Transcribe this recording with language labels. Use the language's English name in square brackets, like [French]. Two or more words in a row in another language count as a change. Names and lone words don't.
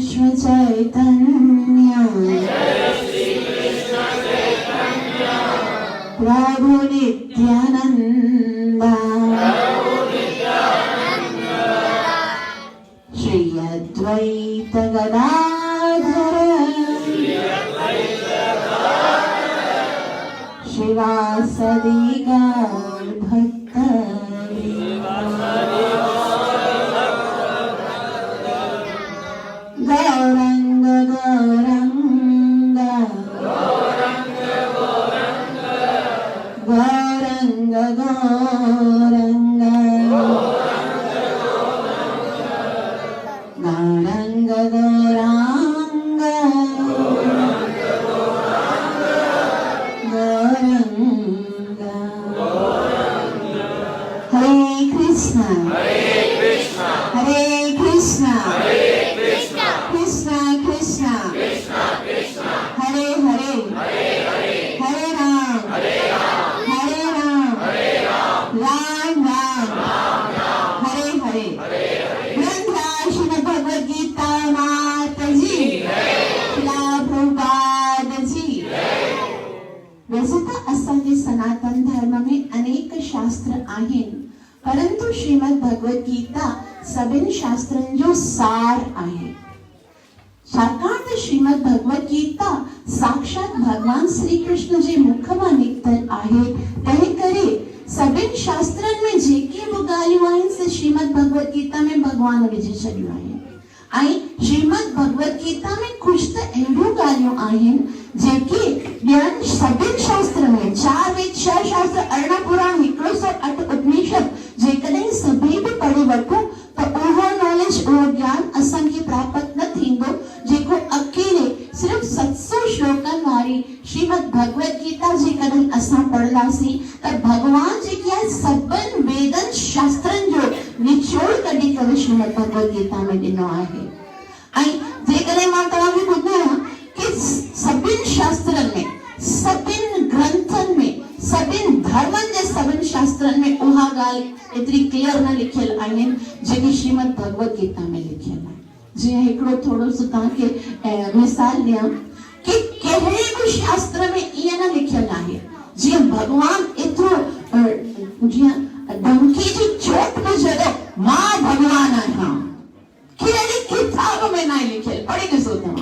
[Sanskrit] चैतन्य प्रभु नित्यानंद श्री अद्वैत गदाधर शिवासदि गौर भक्त गौरंग गौरंग गौरंग गौरंग गौरंग गौरांग गौरंग हरे कृष्ण हरे कृष्ण कृष्ण कृष्ण हरे हरे हरे राम राम राम हरे हरे ग्रंथ श्रीमद् भगवद गीता माता जी श्रीला प्रभुपाद जी। [Sindhi] वैसे तो असांजे सनातन धर्म में अनेक शास्त्र आहिनि, परंतु श्रीमद् भगवद गीता सभिनि शास्त्रनि जो सार आहे। छाकाणि त श्रीमद् भगवद गीता साक्षात भगवान श्री कृष्ण जे मुख मां निकतल आहे, तंहिं करे सभिनि शास्त्रनि में जेके बि ॻाल्हियूं आहिनि से श्रीमद् भगवद गीता में भगवान विझी छॾियूं आहिनि। ऐं श्रीमद् भगवद गीता में कुछ त अहिड़ियूं ॻाल्हियूं आहिनि जेके ॿियनि सभिनि शास्त्र में 4 वेद 6 शास्त्र 18 पुराण 108 उपनिषद जेकॾहिं सभई बि पढ़ी वठूं त उहो नॉलेज उहो ज्ञान असांखे प्राप्त न थींदो जेको अकेले सिर्फ 700 श्लोकनि वारी श्रीमद् भगवद गीता जेकॾहिं असां पढ़ंदासीं त भगवान जेकी आहे सभिनि वेदनि शास्त्रनि जो निचोड़ कढी करे श्रीमद् भगवद गीता में ॾिनो आहे। ऐं जेकॾहिं मां तव्हांखे ॿुधायां कि सभिनि शास्त्रनि में सभिनि ग्रंथनि में सभिनि धर्मनि जे सभिनि शास्त्रनि में उहा ॻाल्हि एतिरी क्लियर न लिखियल आहिनि जेकी श्रीमद् भगवद गीता में लिखियल आहे। जीअं हिकिड़ो थोरो सो तव्हांखे मिसाल ॾियां कि कहिड़े बि शास्त्र में ईअं न लिखियल आहे जीअं भगवान एतिरो जीअं डंकी जी चोट में जॾहिं मां भगवान आहियां, कहिड़ी किताब में न लिखियल, पढ़ी ॾिसो तव्हां।